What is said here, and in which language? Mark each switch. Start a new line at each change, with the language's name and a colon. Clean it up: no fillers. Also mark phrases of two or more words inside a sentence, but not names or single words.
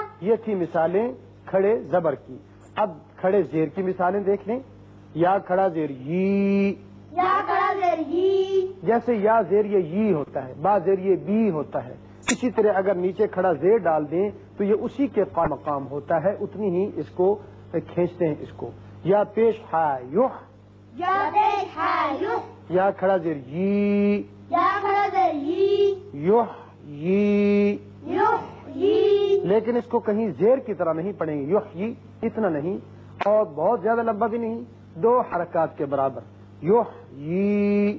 Urdu: یہ تھی مثالیں کھڑے زبر کی۔ اب کھڑے زیر کی مثالیں دیکھ لیں۔ یا کھڑا زیر ی، یا کھڑا زیر ہی، جیسے یا زیر یہ ی ہوتا ہے، با زیر یہ بی ہوتا ہے، اسی طرح اگر نیچے کھڑا زیر ڈال دیں تو یہ اسی کے قائم مقام ہوتا ہے، اتنی ہی اس کو کھینچتے ہیں اس کو۔ یا پیش ہا یوح، یا پیش ہا یوح، یا کھڑا زیر ی، یا کھڑا زیر ہی، یوح ی، یوح ہی، لیکن اس کو کہیں زیر کی طرح نہیں پڑھیں گے، یوح ی اتنا نہیں اور بہت زیادہ لمبا بھی نہیں، دو حرکات کے برابر، یوح ی۔